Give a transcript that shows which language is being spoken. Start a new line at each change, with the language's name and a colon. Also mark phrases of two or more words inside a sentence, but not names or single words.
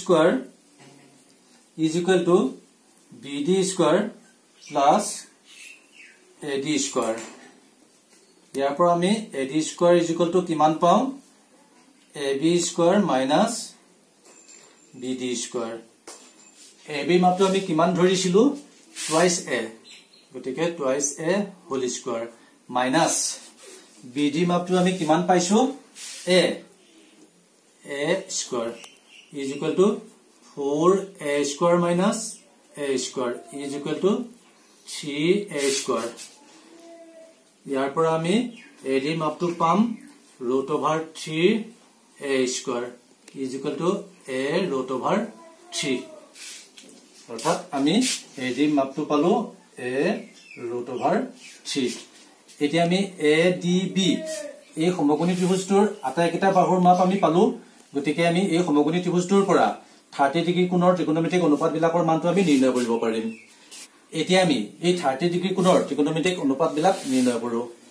English: = BD² plus AD²
Assamese: ইয়াৰ পৰা আমি AD² = কিমান পাও
English: AB² minus BD²
Assamese: AB মাপটো আমি কিমান ধৰিছিলো
English: twice A
Assamese: গতিকে
English: twice A whole square minus BD
Assamese: মাপটো আমি কিমান পাইছো A² =
English: 4A² minus A²
Assamese: = 3A² ইয়াৰ পৰা আমি AD মাপটো পাম √3A² = A√3 অৰ্থাৎ আমি AD মাপটো পালো A√3 এতিয়া আমি ADB এই সমকোণী ত্ৰিভুজটোৰ আটাইকেইটা বাহুৰ মাপ আমি পালো গতিকে আমি এই সমকোণী ত্ৰিভুজটোৰ পৰা 30 ডিগ্ৰী কোণৰ ত্ৰিকোণমিতিক অনুপাতবিলাকৰ মানটো আমি নিৰ্ণয় কৰিব পাৰিম এতিয়া আমি এই 30 ডিগ্ৰী কোণৰ ত্ৰিকোণমিতিক অনুপাতবিলাক নিৰ্ণয় কৰো